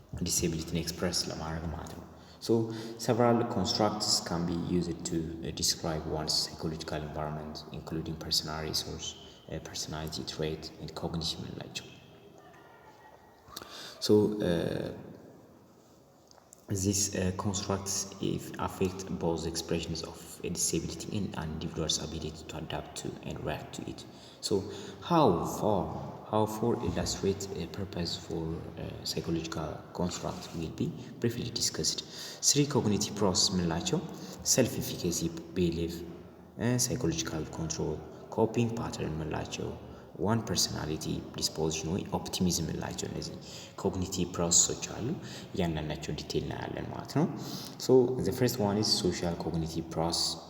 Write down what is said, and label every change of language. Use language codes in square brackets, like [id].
[am] ዲሴቢሊቲን ኤክስፕረስ ለማድረግ ማለት ነው። [en] so several constructs can be used to describe one's psychological environment including personal resource personality trait and cognition የምንላቸው so these constructs affect both expressions of a disability and an individual's ability to adapt to and react to it. so how for illustrate a purpose for psychological construct will be briefly discussed. three cognitive process የምንላቸው self-efficacy belief psychological control coping pattern የምንላቸው one personality disposition [am] ወይ ኦፕቲሚዝም የምንላቸው እነዚህ ኮግኒቲቭ ፕሮሰሶች አሉ። እያንዳንዳቸው ዲቴል እናያለን ማለት ነው። [en] so the first one is social cognitive process